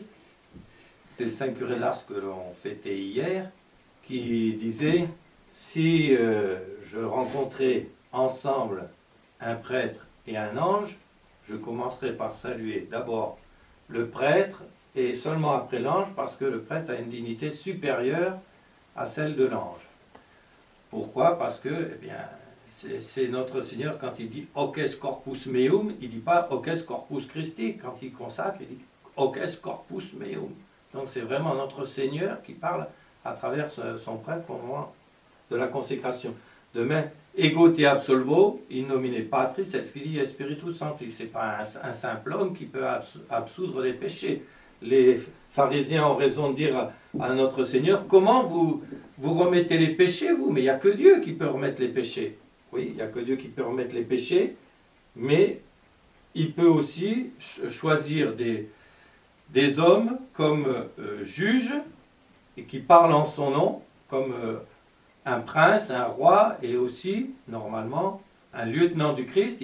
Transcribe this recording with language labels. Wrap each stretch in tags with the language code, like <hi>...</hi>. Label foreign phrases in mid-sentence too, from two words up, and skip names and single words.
<fr>C'est le Saint curé d'Ars que l'on fêtait hier, qui disait « Si je rencontrais ensemble un prêtre et un ange, je commencerai par saluer d'abord le prêtre, et seulement après l'ange, parce que le prêtre a une dignité supérieure à celle de l'ange. » Pourquoi? Parce que, eh bien, c'est notre Seigneur, quand il dit «</fr> <la>Hoces corpus meum »,</la> <fr>il ne dit pas «</fr> <la>Hoces corpus Christi ».</la> <fr>Quand il consacre, il dit «</fr> <la>Hoces corpus meum ».</la> <fr>Donc c'est vraiment notre Seigneur qui parle à travers son prêtre au moment de la consécration. De même,</fr> <la>ego te absolvo, in nomine Patris et Filii et Spiritus Sancti.</la> <fr>Ce n'est pas un simple homme qui peut absoudre les péchés. Les pharisiens ont raison de dire à notre Seigneur, comment vous remettez les péchés, vous? Mais il n'y a que Dieu qui peut remettre les péchés. Oui, il n'y a que Dieu qui peut remettre les péchés, mais il peut aussi choisir des hommes comme juges, et qui parlent en son nom, comme un prince, un roi et aussi, normalement, un lieutenant du Christ.</fr>